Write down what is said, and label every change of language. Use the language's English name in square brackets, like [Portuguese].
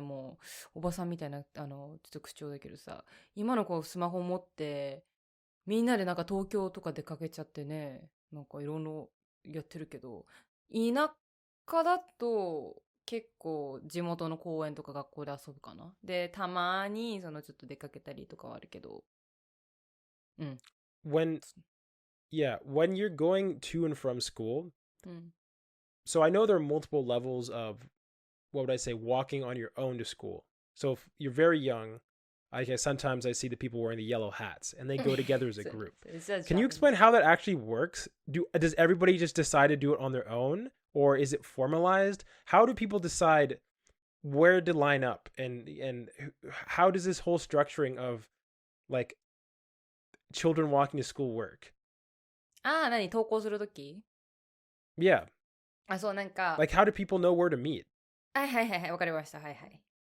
[Japanese] もう、おばさんみたいな、ちょっと口調だけどさ、今の子スマホ持って、みんなでなんか東京とか出かけちゃってね、なんかいろいろやってるけど、田舎だと結構地元の公園とか学校で遊ぶかな。で、たまにちょっと出かけたりとかはあるけど、うん。 [English] When yeah, when you're going to and from school, [Japanese] うん。 [English] so I know there are multiple levels of what would I say walking on your own to school. So if you're very young, I guess sometimes I see the people wearing the yellow hats and they go together as a [Japanese] そうね。 [English] group. [Japanese] それ [English] Can you explain how that actually works? Does everybody just decide to do it on their own, or is it formalized? How do people decide where to line up, and how does this whole structuring of like children walking to school work? [Japanese] 何登校するとき？ [English] Yeah, [Japanese] そう、なんか、 [English] like how do people know where to meet? [Japanese] はいはいはいはい、わかりました。はいはい。